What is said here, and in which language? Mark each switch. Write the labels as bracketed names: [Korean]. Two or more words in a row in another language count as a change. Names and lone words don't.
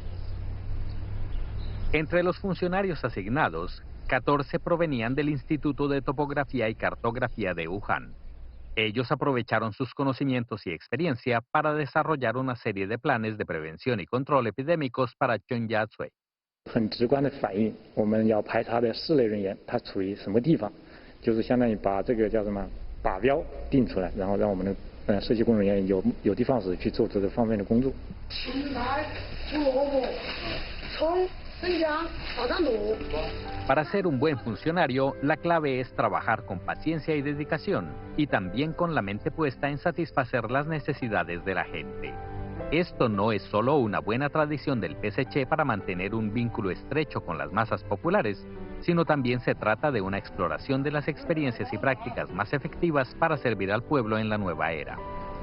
[Spanish] Entre los funcionarios asignados, 14 provenían del Instituto de Topografía y Cartografía de Wuhan. Ellos aprovecharon sus conocimientos y experiencia para desarrollar una serie de planes de prevención y control epidémicos para Chongyatsui. [Chinese] 很直观的反映我们要排查的室内人员他处于什么地方，就是相当于把这个叫什么靶标定出来，然后让我们的社区工作人员有的放矢去做这个方面的工作。青菜、胡萝卜、葱。 [Spanish] Para ser un buen funcionario, la clave es trabajar con paciencia y dedicación, y también con la mente puesta en satisfacer las necesidades de la gente. Esto no es solo una buena tradición del PSC para mantener un vínculo estrecho con las masas populares, sino también se trata de una exploración de las experiencias y prácticas más efectivas para servir al pueblo en la nueva era.